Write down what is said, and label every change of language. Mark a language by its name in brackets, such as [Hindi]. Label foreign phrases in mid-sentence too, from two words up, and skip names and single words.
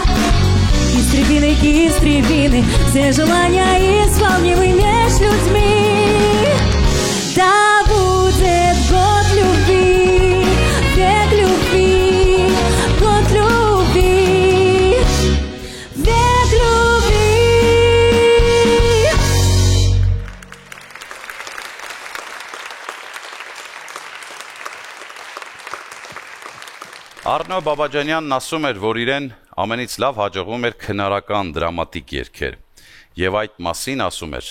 [Russian] Кистребины, все желания исполнимы меж людьми, да будет год любви, век любви, год любви, век любви. [Armenian] Արնո Բաբաջանյանն ասում էր, որ իրեն ամենից լավ հաջողվում էր քնարական դրամատիկ երգեր, եւ այդ մասին ասում էր.